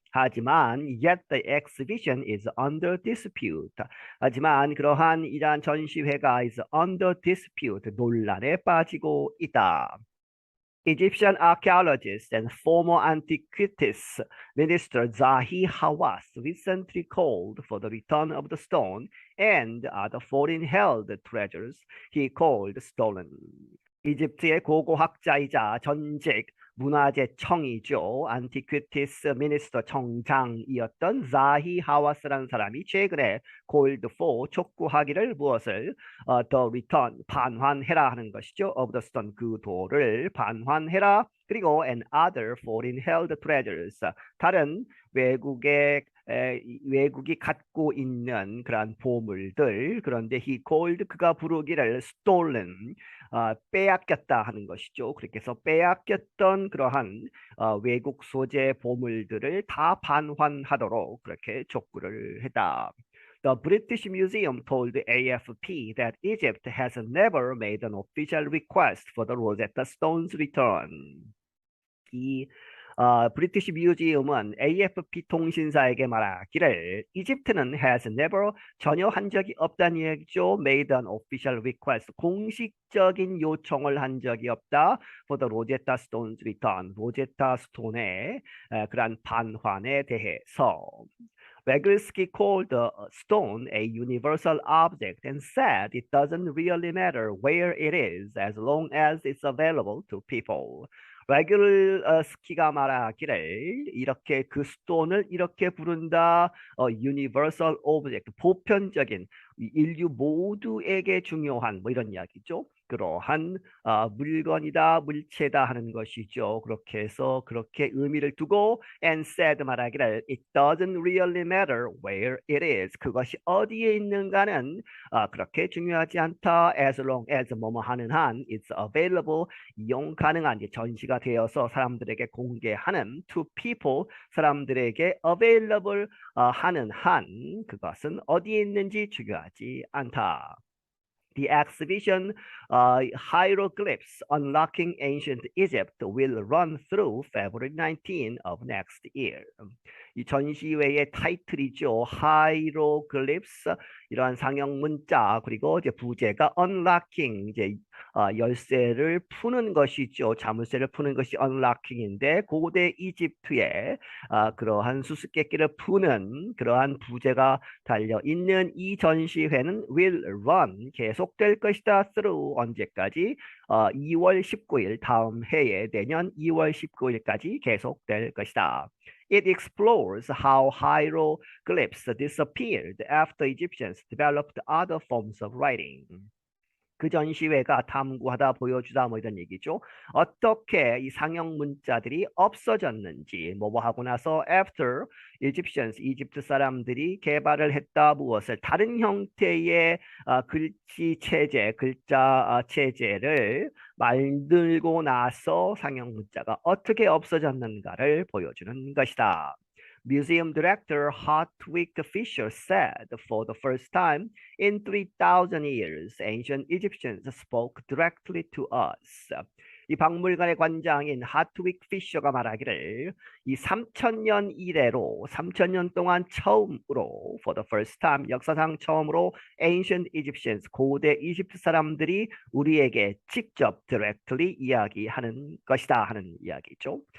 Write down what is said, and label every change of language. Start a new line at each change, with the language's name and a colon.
Korean: 하지만
English: yet the exhibition is under dispute.
Korean: 하지만 그러한 이러한 전시회가
English: is under dispute
Korean: 논란에 빠지고 있다.
English: Egyptian archaeologist and former antiquities minister Zahi Hawass recently called for the return of the stone and other foreign-held treasures he called stolen.
Korean: 이집트의 고고학자이자 전직 문화재청이죠.
English: 안티퀴티스 미니스터
Korean: 청장이었던 자히 하와스라는 사람이 최근에
English: called for
Korean: 촉구하기를 무엇을
English: the return
Korean: 반환해라 하는 것이죠.
English: of the stone
Korean: 그 돌을 반환해라. 그리고
English: and other foreign held treasures
Korean: 다른 외국이 갖고 있는 그러한 보물들 그런데
English: he called
Korean: 그가 부르기를
English: stolen
Korean: 빼앗겼다 하는 것이죠. 그렇게 해서 빼앗겼던 그러한 외국 소재 보물들을 다 반환하도록 그렇게 촉구를 했다.
English: The British Museum told the AFP that Egypt has never made an official request for the Rosetta Stone's return.
Korean: 이 브리티시 뮤지엄은 AFP 통신사에게 말하기를 이집트는
English: has never
Korean: 전혀 한 적이 없다는 얘기죠.
English: made an official request
Korean: 공식적인 요청을 한 적이 없다.
English: for the Rosetta Stone's return
Korean: 로제타 스톤의 그러한 반환에 대해서.
English: Vygotsky called the stone a universal object and said it doesn't really matter where it is as long as it's available to people.
Korean: 바이글스키가 말하기를 이렇게 그 스톤을 이렇게 부른다.
English: universal object
Korean: 보편적인 인류 모두에게 중요한 뭐 이런 이야기죠. 그러한 물건이다, 물체다 하는 것이죠. 그렇게 해서 그렇게 의미를 두고
English: and said
Korean: 말하기를
English: it doesn't really matter where it is.
Korean: 그것이 어디에 있는가는 그렇게 중요하지 않다.
English: as long as
Korean: 뭐뭐 하는 한
English: it's available
Korean: 이용 가능한 전시가 되어서 사람들에게 공개하는
English: to people
Korean: 사람들에게
English: available
Korean: 하는 한 그것은 어디에 있는지 중요하지 않다.
English: The exhibition Hieroglyphs Unlocking Ancient Egypt will run through February 19 of next year.
Korean: 이 전시회의 타이틀이죠. Hieroglyphs 이러한 상형 문자 그리고 이제 부제가 Unlocking 이제 열쇠를 푸는 것이죠. 자물쇠를 푸는 것이 Unlocking인데 고대 이집트의 그러한 수수께끼를 푸는 그러한 부제가 달려 있는 이 전시회는
English: will run
Korean: 계속될 것이다.
English: through
Korean: 언제까지? 2월 19일 다음 해에 내년 2월 19일까지 계속될 것이다.
English: It explores how hieroglyphs disappeared after Egyptians developed other forms of writing.
Korean: 그 전시회가 탐구하다 보여주다 뭐 이런 얘기죠. 어떻게 이 상형 문자들이 없어졌는지 뭐 하고 나서
English: after Egyptians
Korean: 이집트 사람들이 개발을 했다 무엇을 다른 형태의 글씨 체제 글자 체제를 만들고 나서 상형 문자가 어떻게 없어졌는가를 보여주는 것이다.
English: Museum director Hartwig Fischer said for the first time in 3,000 years, ancient Egyptians spoke directly to us.
Korean: 이 박물관의 관장인 하트윅 피셔가 말하기를 이 3,000년 이래로 3,000년 동안 처음으로
English: for the first time
Korean: 역사상 처음으로
English: ancient Egyptians
Korean: 고대 이집트 사람들이 우리에게 직접
English: directly
Korean: 이야기하는 것이다 하는 이야기죠.